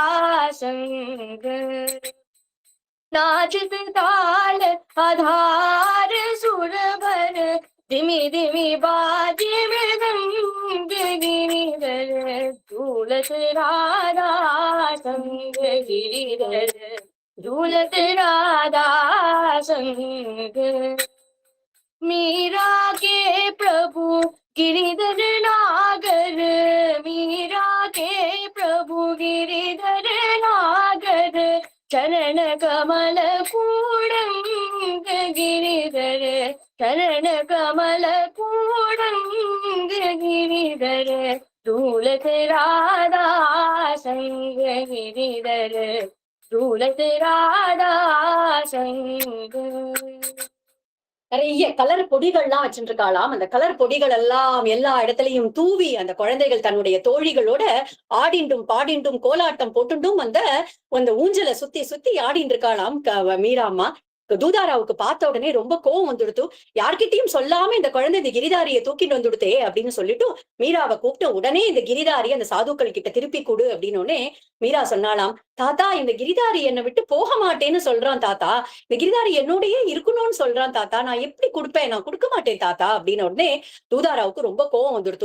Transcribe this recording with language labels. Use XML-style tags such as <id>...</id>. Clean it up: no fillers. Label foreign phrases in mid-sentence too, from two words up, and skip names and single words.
<hi>संग, नाचत ताल आधार सुरभर, धिमी धिमी बाजे मृदंग गिरिधर, झूलत राधा संग गिरिधर, झूलत राधा संग, मीरा के प्रभु गिरिधर नागर, मीरा के प्रभु गिरिधर नागर, चरण कमल कूड़ंग गिरिधर, चरण कमल कूड़ंग गिरिधर, झूलत राधा संग गिरिधर, झूलत राधा संग.</hi> <ta>நிறைய கலர் பொடிகள்லாம் வச்சுட்டு இருக்காளாம். அந்த கலர் பொடிகள் எல்லாம் எல்லா இடத்துலயும் தூவி அந்த குழந்தைகள் தன்னுடைய தோழிகளோட ஆடிண்டும் பாடிண்டும் கோலாட்டம் போட்டுண்டும் அந்த ஊஞ்சலை சுத்தி சுத்தி ஆடிட்டு இருக்காளாம் மீரா அம்மா. தூதாராவுக்கு பார்த்த உடனே ரொம்ப கோவம் வந்துடுத்து. யார்கிட்டயும் சொல்லாம இந்த குழந்தை இந்த கிரிதாரிய தூக்கிட்டு வந்துடுதே அப்படின்னு சொல்லிட்டு மீராவை கூப்பிட்டு உடனே இந்த கிரிதாரி அந்த சாதுக்கள் கிட்ட திருப்பி கொடு அப்படின்னு மீரா சொன்னாலாம், தாத்தா இந்த கிரிதாரி என்னை விட்டு போக மாட்டேன்னு சொல்றான் தாத்தா, இந்த கிரிதாரி என்னோடயே இருக்கணும்னு சொல்றான் தாத்தா, நான் எப்படி கொடுப்பேன், நான் கொடுக்க மாட்டேன் தாத்தா அப்படின்னு உடனே தூதாராவுக்கு ரொம்ப கோவம் வந்துடுத்து.</ta>